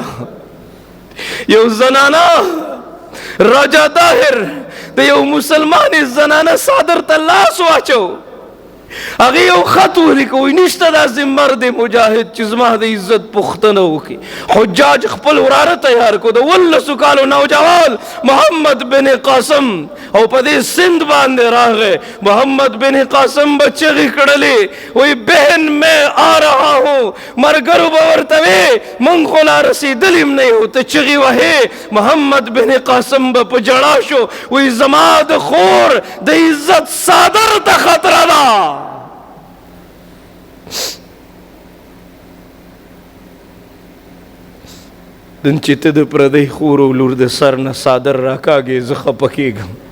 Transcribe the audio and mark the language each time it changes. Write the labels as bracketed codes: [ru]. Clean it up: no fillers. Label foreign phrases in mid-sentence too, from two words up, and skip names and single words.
[ps] یو زنانه راجا طاهر د یو مسلمان زنانه صادر ته لاس واچو، هغې یو خط ولیکه، وایي نشته داسې مرد مجاهد چې زما د عزت پوښتنه وکړي. حجاج خپل وراره تیار کړو، د 19 کالو نوجوان محمد بن قاسم، او په دې سند باندې راغی. محمد بن قاسم به چغې کړلې، وایي [ur] بهن میں آ رہا ہوں. [ps] مرګرو به ورته وې موږ خو لا رسېدلي م نه یو، ته چغې وهې. محمد بن قاسم به په ژړا شو، وایي زما د خور د عزت صادر ته خطره ده. نن چې ته د پردی خور او لور د سر نه صادر راکاږې زه خفه کېږم.